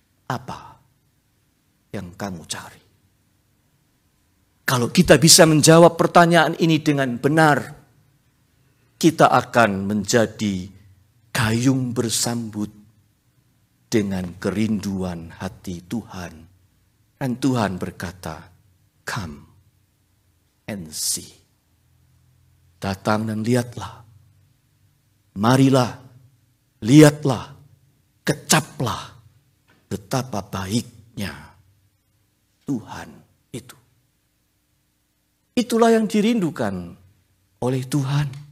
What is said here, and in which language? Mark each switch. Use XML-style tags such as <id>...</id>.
<id>Apa yang kamu cari? Kalau kita bisa menjawab pertanyaan ini dengan benar, kita akan menjadi gayung bersambut dengan kerinduan hati Tuhan. Dan Tuhan berkata,</id> <en>come and see.</en> <id>Datang dan lihatlah. Marilah, lihatlah, kecaplah betapa baiknya Tuhan itu. Itulah yang dirindukan oleh Tuhan.</id>